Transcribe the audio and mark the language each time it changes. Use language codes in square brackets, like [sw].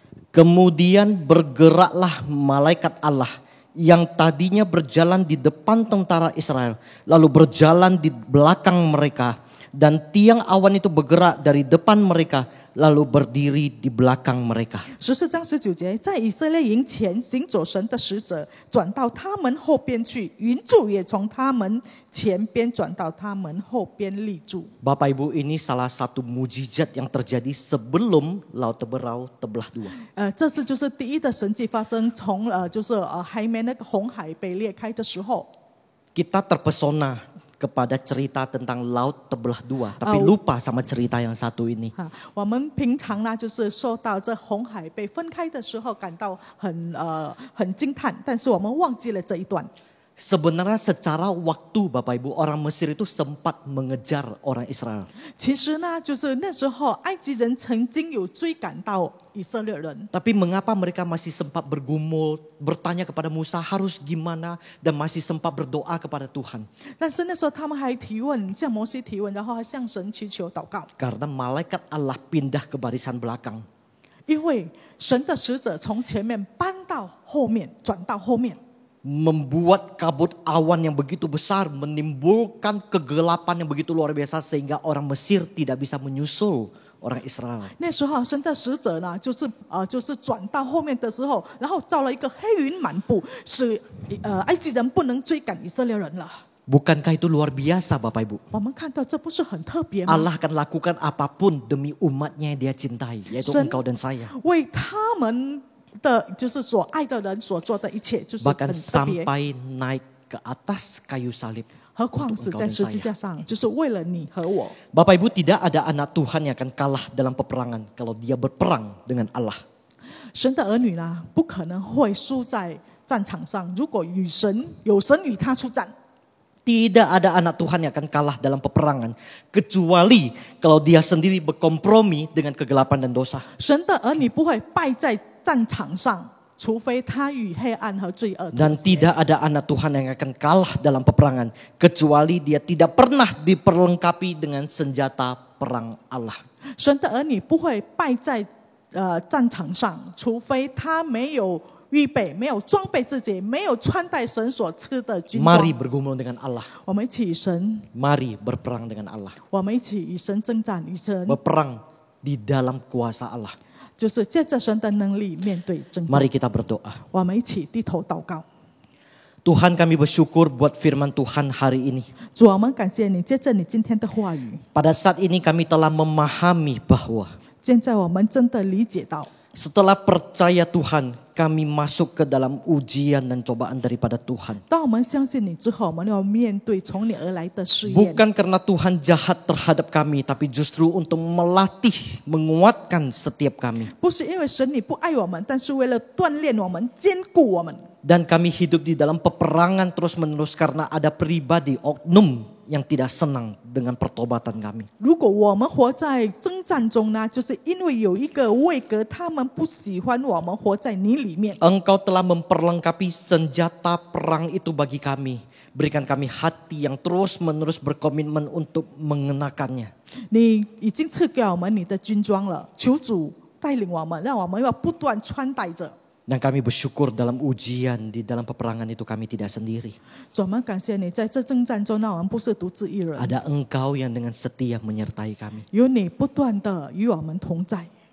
[id] Kemudian bergeraklah malaikat Allah yang tadinya berjalan di depan tentara Israel, lalu berjalan di belakang mereka, dan tiang awan itu bergerak dari depan mereka, lalu berdiri di belakang mereka. [zh] 14章19节，在以色列营前行走神的使者，转到他们后边去，云柱也从他们前边转到他们后边立住。 [id] Bapak Ibu, ini salah satu mujizat yang terjadi sebelum Laut Teberau terbelah dua. [zh] 这次就是第一的神迹发生，从还没那个红海被裂开的时候， [id] Kita terpesona kepada cerita tentang laut terbelah dua, tapi lupa sama cerita yang satu ini. [zh] 我们平常呢就是受到这红海被分开的时候感到很惊叹，但是我们忘记了这一段。 [id] Sebenarnya secara waktu Bapak Ibu, orang Mesir itu sempat mengejar orang Israel. [zh] 其实呢，就是那时候埃及人曾经有追赶到以色列人， [id] Tapi mengapa mereka masih sempat bergumul, bertanya kepada Musa harus gimana, dan masih sempat berdoa kepada Tuhan. [zh] 但是那时候他们还提问，向摩西提问，然后还向神祈求祷告， [id] Karena malaikat Allah pindah ke barisan belakang. [zh] 因为神的使者从前面搬到后面，转到后面。 [id] Membuat kabut awan yang begitu besar, menimbulkan kegelapan yang begitu luar biasa sehingga orang Mesir tidak bisa menyusul orang Israel. [zh] 那时候神的使者呢，就是转到后面的时候，然后造了一个黑云满布，使埃及人不能追赶以色列人了。 [id] Bukankah itu luar biasa Bapak Ibu? [zh] 我们看到这不是很特别吗？ [id] Allah akan lakukan apapun demi umatnya yang dia cintai, yaitu Sen- engkau dan saya. [zh] 为他们的就是所爱的人所做的一切，就是 [id] Bahkan [zh] 很特别。 [id] sampai naik ke atas kayu salib. [zh] 何况死在十字架上，就是为了你和我。 [id] Bapak Ibu, tidak ada anak Tuhan yang akan kalah dalam peperangan kalau dia berperang dengan Allah. [zh] 神的儿女呢，不可能会输在战场上。如果有神与他出战， [id] Tidak ada anak Tuhan yang akan kalah dalam peperangan kecuali kalau dia sendiri berkompromi dengan kegelapan dan dosa. [zh] 神的儿女不会败在战场上，除非他与黑暗和罪恶妥 [id] Dan [zh] 协。 [id] tidak ada anak Tuhan yang akan kalah dalam peperangan kecuali dia tidak pernah diperlengkapi dengan senjata perang Allah. [zh] 神的儿女不会败在战场上，除非他没有预备、没有装备自己、没有穿戴神所赐的军装。 [id] Mari bergumul dengan Allah. [zh] 我们一起与神， [id] Mari berperang dengan Allah. [zh] 我们一起与神征战，与神 [id] Berperang di dalam kuasa Allah. [zh] 就是借着神的能力面对征战。 [id] Mari kita berdoa. [zh] 我们一起低头祷告。 [id] Tuhan, kami bersyukur buat firman Tuhan hari ini. [zh] 主啊，我们感谢你，借着你今天的话语， [id] Pada saat ini kami telah memahami bahwa [zh] 现在我们真的理解到， [id] setelah percaya Tuhan, kami masuk ke dalam ujian dan cobaan daripada Tuhan. [zh] 当我们相信你之后，我们要面对从你而来的试验。 [id] Bukan karena Tuhan jahat terhadap kami, tapi justru untuk melatih, menguatkan setiap kami. [zh] 不是因为神你不爱我们，但是为了锻炼我们、坚固我们。 [id] Dan kami hidup di dalam peperangan terus-menerus karena ada pribadi oknum yang tidak senang dengan pertobatan kami. [zh] 如果我们活在征战中呢，就是因为有一个位格，他们不喜欢我们活在你里面。 [id] Engkau telah memperlengkapi senjata perang itu bagi kami. Berikan kami hati yang terus-menerus berkomitmen untuk mengenakannya. [zh] 你已经赐给我们你的军装了，求主带领我们，让我们要不断穿戴着。 [id] Dan kami bersyukur dalam ujian, di dalam peperangan itu kami tidak sendiri. [zh] 主，我们感谢你，在这征战中，让我们不是独自一人， [id] Ada Engkau yang dengan setia menyertai kami. [zh] 有你不断的与我们同在。